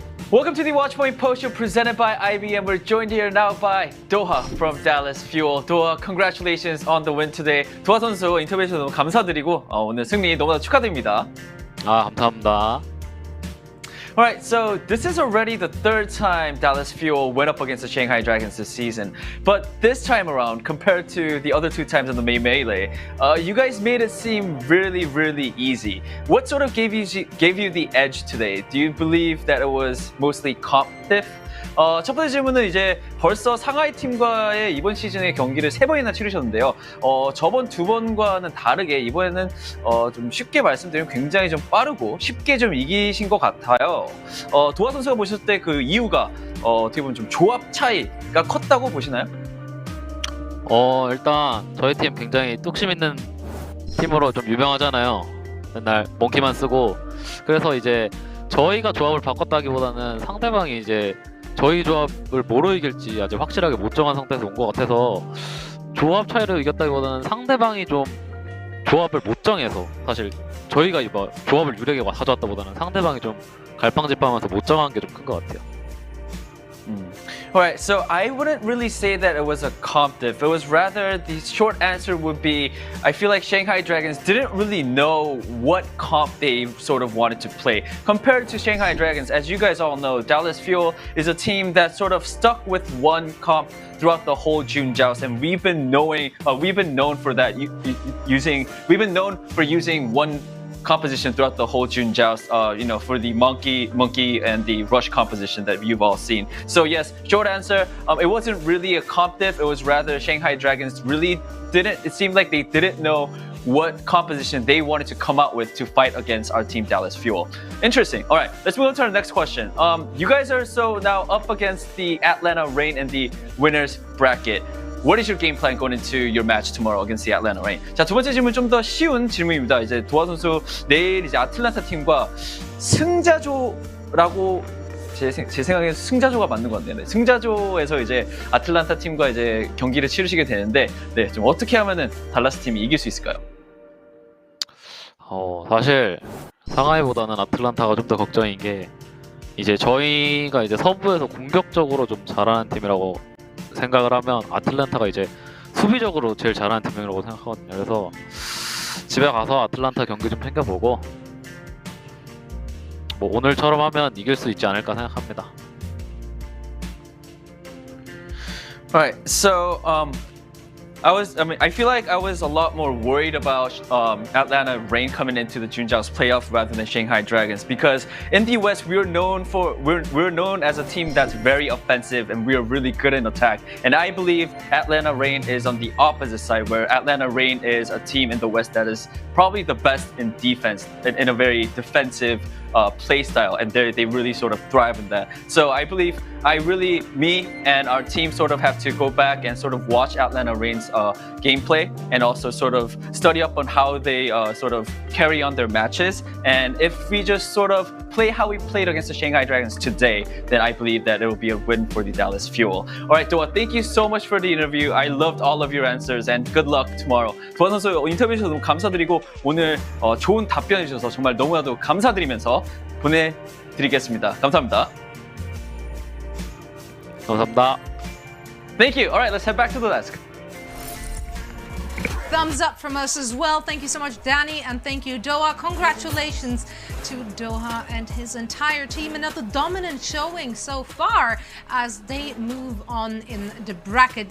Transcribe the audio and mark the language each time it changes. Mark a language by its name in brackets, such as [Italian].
[English] Welcome to the Watchpoint Post Show presented by IBM. We're joined here now by Doha from Dallas Fuel. Doha, congratulations on the win today. [Korean] 도하 선수 인터뷰해 주셔서 너무 감사드리고 오늘 승리 너무나 축하드립니다. 감사합니다. [English] Alright, so this is already the third time Dallas Fuel went up against the Shanghai Dragons this season. But this time around, compared to the other two times in the May Melee, you guys made it seem really, really easy. What sort of gave you the edge today? Do you believe that it was mostly comp diff? [Korean] 첫 번째 질문은 이제 벌써 상하이 팀과의 이번 시즌의 경기를 3번이나 치르셨는데요. 저번 2번과는 다르게 이번에는 좀 쉽게 말씀드리면 굉장히 좀 빠르고 쉽게 좀 이기신 것 같아요. 도하 선수가 보셨을 때 그 이유가 어떻게 보면 좀 조합 차이가 컸다고 보시나요? 일단 저희 팀 굉장히 뚝심 있는 팀으로 좀 유명하잖아요. 맨날 몽키만 쓰고. 그래서 이제 저희가 조합을 바꿨다기보다는 상대방이 이제 저희 조합을 뭐로 이길지 아직 확실하게 못 정한 상태에서 온 것 같아서 조합 차이를 이겼다기보다는 상대방이 좀 조합을 못 정해서 사실 저희가 뭐 조합을 유리하게 가져왔다보다는 상대방이 좀 갈팡질팡하면서 못 정한 게 좀 큰 것 같아요. [English] Alright, so I wouldn't really say that it was a comp diff. It was rather, the short answer would be, I feel like Shanghai Dragons didn't really know what comp they sort of wanted to play. Compared to Shanghai Dragons, as you guys all know, Dallas Fuel is a team that sort of stuck with one comp throughout the whole June Joust, and we've been known for that, we've been known for using one composition throughout the whole June Joust, for the monkey and the rush composition that you've all seen. So yes, short answer, it wasn't really a comp diff, it was rather Shanghai Dragons it seemed like they didn't know what composition they wanted to come out with to fight against our team Dallas Fuel. Interesting. All right, let's move on to our next question. You guys are so now up against the Atlanta Reign in the winners bracket. What is your game plan going into your match tomorrow against the Atlanta Reign? [Korean] 자, 두 번째 질문 좀 더 쉬운 질문입니다. 이제 도하 선수 내일 이제 아틀란타 팀과 승자조라고 제 생각에는 승자조가 맞는 것 같네요. 네, 승자조에서 이제 아틀란타 팀과 이제 경기를 치르시게 되는데, 네, 좀 어떻게 하면은 달라스 팀이 이길 수 있을까요? 사실 상하이보다는 아틀란타가 좀 더 걱정인 게 이제 저희가 이제 서부에서 공격적으로 좀 잘하는 팀이라고 생각을 하면 아틀란타가 이제 수비적으로 제일 잘하는 팀이라고 생각하거든요. 그래서 집에 가서 아틀란타 경기 좀 챙겨보고 뭐 오늘처럼 하면 이길 수 있지 않을까 생각합니다. [English] Alright, so I feel like I was a lot more worried about Atlanta Reign coming into the June Joust playoff rather than Shanghai Dragons, because in the West we're known as a team that's very offensive and we're really good in attack. And I believe Atlanta Reign is on the opposite side, where Atlanta Reign is a team in the West that is probably the best in defense, in a very defensive play style, and they really sort of thrive in that. So I believe me and our team sort of have to go back and sort of watch Atlanta Reign's gameplay and also sort of study up on how they sort of carry on their matches. And if we just sort of play how we played against the Shanghai Dragons today, then I believe that it will be a win for the Dallas Fuel. Alright, Doha, thank you so much for the interview. I loved all of your answers and good luck tomorrow. [Korean] 도하 선수 인터뷰 주셔서 너무 감사드리고 오늘 좋은 답변해 주셔서 정말 너무나도 감사드리면서 보내드리겠습니다. 감사합니다. 감사합니다. [English] Thank you. All right, let's head back to the desk. Thumbs up from us as well. Thank you so much, Danny, and thank you, Doha. Congratulations to Doha and his entire team. Another dominant showing so far as they move on in the bracket.